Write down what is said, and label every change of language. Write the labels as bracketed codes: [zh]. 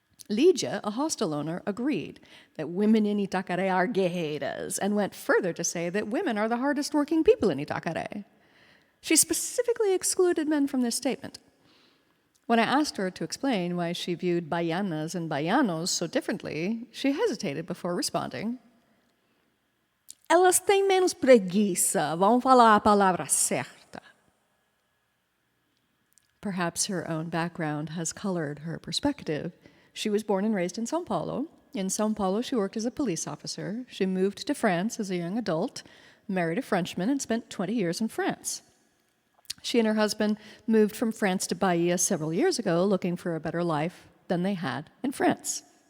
[en] Lídia, a hostel owner, agreed that women in Itacaré are guerreiras and went further to say that women are the hardest working people in Itacaré. She specifically excluded men from this statement. When I asked her to explain why she viewed baianas and baianos so differently, she hesitated before responding. [pt] Elas têm menos preguiça, vão falar a palavra certa. [en] Perhaps her own background has colored her perspective. She was born and raised in São Paulo. In São Paulo, she worked as a police officer. She moved to France as a young adult, married a Frenchman, and spent 20 years in France. She and her husband moved from France to Bahia several years ago, looking for a better life than they had in France.